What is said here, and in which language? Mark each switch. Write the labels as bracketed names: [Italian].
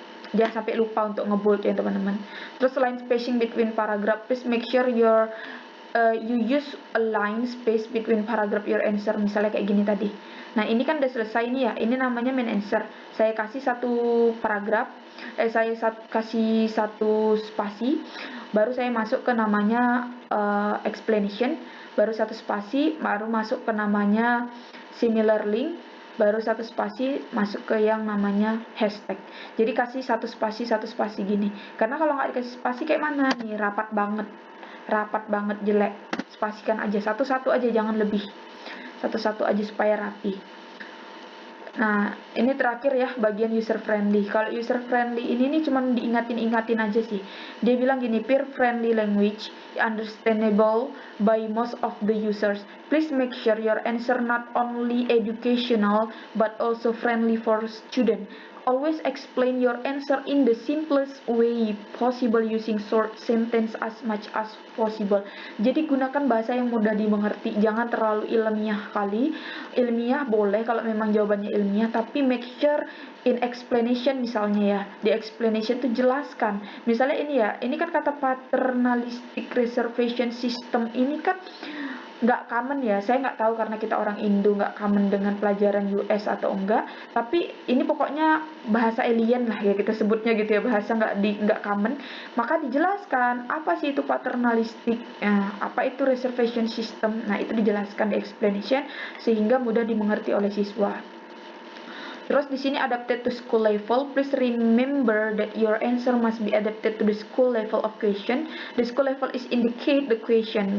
[Indonesian] Jangan sampai lupa untuk ngebold ya teman-teman. Terus [English] line spacing between paragraph, please make sure you use a line space between paragraph your answer, [Indonesian] misalnya kayak gini tadi. Nah ini kan udah selesai nih ya, ini namanya main answer. Saya kasih satu paragraf, saya kasih satu spasi, baru saya masuk ke namanya explanation, baru satu spasi, baru masuk ke namanya similar link, baru satu spasi masuk ke yang namanya hashtag. Jadi kasih satu spasi gini. Karena kalau nggak dikasih spasi kayak mana nih, rapat banget jelek. Spasikan aja satu-satu aja, jangan lebih. Satu-satu aja supaya rapi. Nah, ini terakhir ya bagian user friendly. Kalau user friendly ini nih cuman diingatin aja sih. Dia bilang gini, [English] peer friendly language understandable by most of the users. Please make sure your answer not only educational but also friendly for student. Always explain your answer in the simplest way possible using short sentence as much as possible. [Indonesian] Jadi gunakan bahasa yang mudah dimengerti, jangan terlalu ilmiah kali. Ilmiah boleh kalau memang jawabannya ilmiah, tapi [English] make sure in explanation [Indonesian] misalnya ya, di explanation tuh jelaskan. Misalnya ini ya, ini kan kata paternalistic reservation system ini kan nggak common ya, saya nggak tahu karena kita orang Indo nggak common dengan pelajaran US atau enggak, tapi ini pokoknya bahasa alien lah ya kita sebutnya gitu ya, bahasa nggak common, maka dijelaskan apa sih itu paternalistic, apa itu reservation system, nah itu dijelaskan di explanation sehingga mudah dimengerti oleh siswa. Terus di sini [English] adapted to school level. Please remember that your answer must be adapted to the school level of question. The school level is indicate the question.